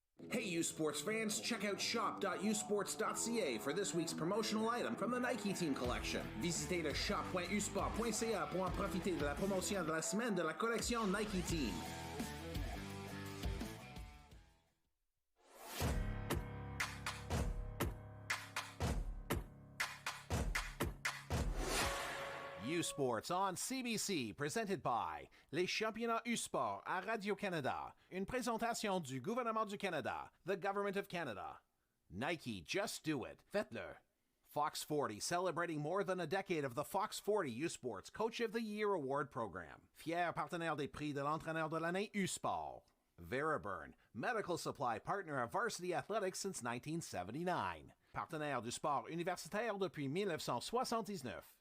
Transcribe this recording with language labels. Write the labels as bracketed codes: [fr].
[en] Hey U Sports fans, check out shop.usports.ca for this week's promotional item from the Nike Team Collection. [fr] Visitez le shop.usport.ca pour en profiter de la promotion de la semaine de la collection Nike Team. [en] U Sports on CBC, presented by [fr] les championnats U Sport à Radio-Canada. Une présentation du gouvernement du Canada, [en] the Government of Canada. Nike, just do it. [fr] Faites-le. [en] Fox 40, celebrating more than a decade of the Fox 40 U Sports Coach of the Year Award Program. [fr] Fier partenaire des prix de l'entraîneur de l'année U Sport. [en] Veriburn, medical supply partner of Varsity Athletics since 1979. [fr] Partenaire du sport universitaire depuis 1979.